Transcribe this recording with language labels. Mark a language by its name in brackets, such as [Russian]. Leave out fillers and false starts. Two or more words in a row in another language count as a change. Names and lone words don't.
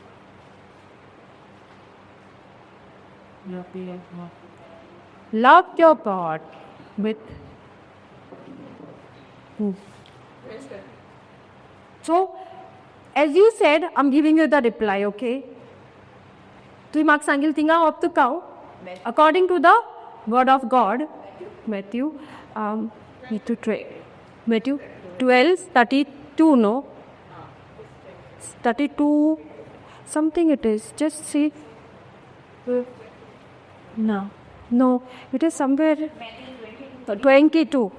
[English] Love your God with. So, as you said, I'm giving you the reply, okay? Tu mak sangil tinga up to cow. According to the word of God, Matthew 12:32, no? 32, something it is. Just see. No, it is somewhere 22.